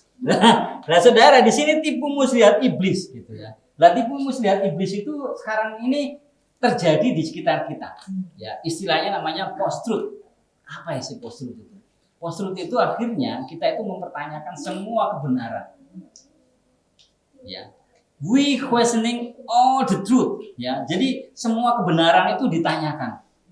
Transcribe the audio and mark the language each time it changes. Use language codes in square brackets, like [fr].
[id] Nah, saudara di sini tipu muslihat iblis gitu ya. Lah tipu muslihat iblis itu sekarang ini terjadi di sekitar kita. Ya, istilahnya namanya post-truth. Apa sih post-truth itu? Post-truth itu akhirnya kita itu mempertanyakan semua kebenaran. Ya. [en] We questioning all the truth. [id] Ya, jadi semua kebenaran itu ditanyakan.